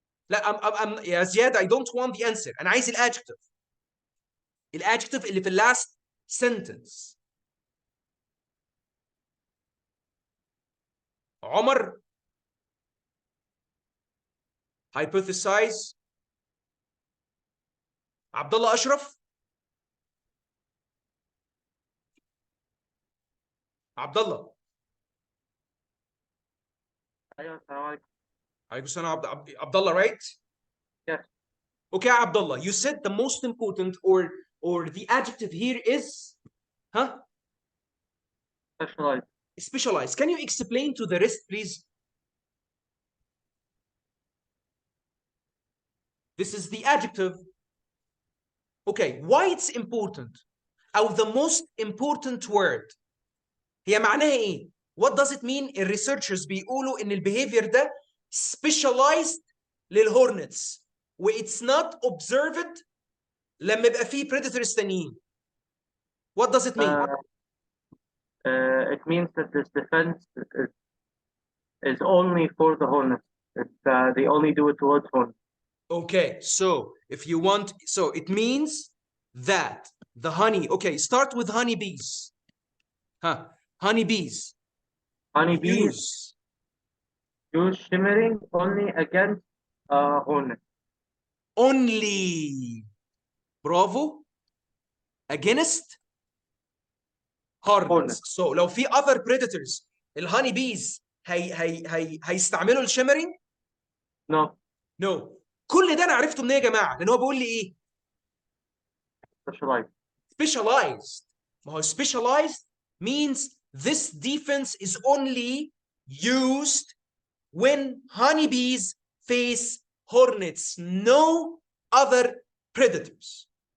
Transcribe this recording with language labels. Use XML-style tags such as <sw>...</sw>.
<ar>لا يا زياد</ar> <en>I don't want the answer.</en> <ar>أنا عايز الادجective. الادجective اللي في ال last sentence. عمر hypothesize. عبد الله أشرف. عبد الله. ايوه السلام عليكم. عليكم السلام.</ar> <en>عبد الله, right? Yes. Okay, Abdullah, you said the most important or the adjective here is Specialized. Specialized. Can you explain to the rest, please? This is the adjective. Okay, why it's important? أو the most important word.</en> <ar>هي معناها إيه؟</ar> <en>What does it mean?</en> <ar>الريسيرشرز بيقولوا إن البيهيفير ده specialized للهورنتس و</ar> <en>it's not observed</en> <ar>لما يبقى فيه predators تانيين.</ar> <en>What does it mean? It means that this defense is only for the hornets. They only do it towards hornets. Okay, so if you want, so it means that the honey, okay, start with honeybees. Honeybees. Honeybees use shimmering only against hornets. Only. Bravo. Against hornets. So</en> <ar>لو في</ar> <en>other predators, الهوني bees</en> <ar>هيستعملوا الشيمرينج؟</ar> <en>No.</en> <ar>نو. كل ده انا عرفته منين يا جماعه؟ لان هو بيقول لي ايه؟</ar> <en>Specialized. specialized.</en> <ar>ما هو</ar> <en>specialized means this defense is only used when honeybees face hornets, no other predators.</en>